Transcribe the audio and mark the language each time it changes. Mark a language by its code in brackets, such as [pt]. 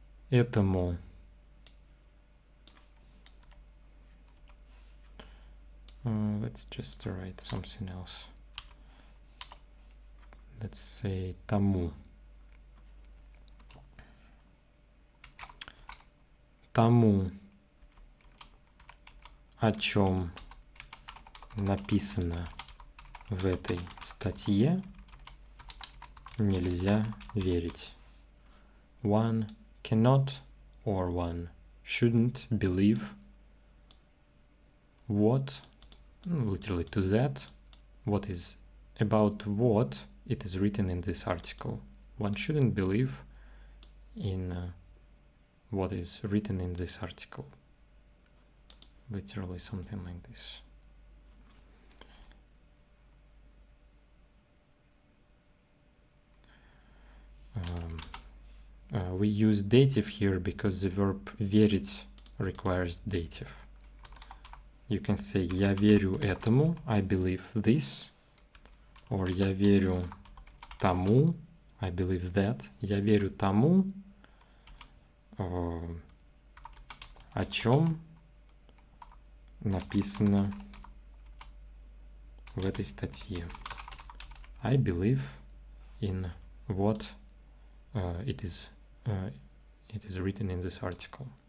[en] Этому let's just write something else. Let's say тому. [ru] Тому, о чем написано в этой статье, нельзя верить. [en] One cannot or one shouldn't believe what, literally to that, what is about what it is written in this article. One shouldn't believe in what is written in this article. Literally something like this. We use dative here because the verb верить requires dative. You can say [ru] я верю этому, [en] I believe this, [ru] or я верю тому, [en] I believe that, [ru] я верю тому, о чем написано в этой статье. [en] I believe in what it is written in this article.